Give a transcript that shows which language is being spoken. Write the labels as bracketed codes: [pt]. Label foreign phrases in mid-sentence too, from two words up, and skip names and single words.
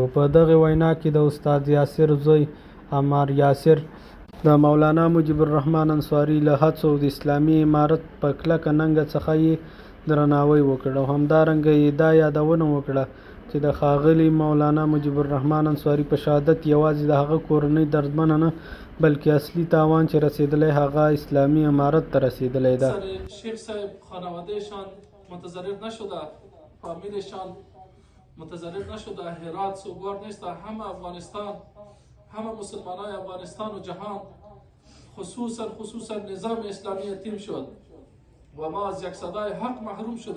[ps] په دغه وینا کې د استاد یاسر زوی عمار یاسر د مولانا مجيب الرحمن انصاري له هڅو د اسلامي امارت په کلکه ننګه څخه یې درناوی وکړ او همدارنګه یې دا یادونه وکړه چې د ښاغلي مولانا مجيب الرحمن انصاري په شهادت یوازې د هغه کورنۍ دردمنه نه بلکې اصلي تاوان چې رسېدلی هغه اسلامي امارت ته رسېدلی ده. [fa] شیخ صاحب خانوادهشان متضرر نشده، فامیلشان متضرر نشده، هرات سوگوار نیست، همه افغانستان، همه مسلمانای افغانستان و جهان خصوصا نظام اسلامی یتیم شد و ما از یک صدای حق محروم شده.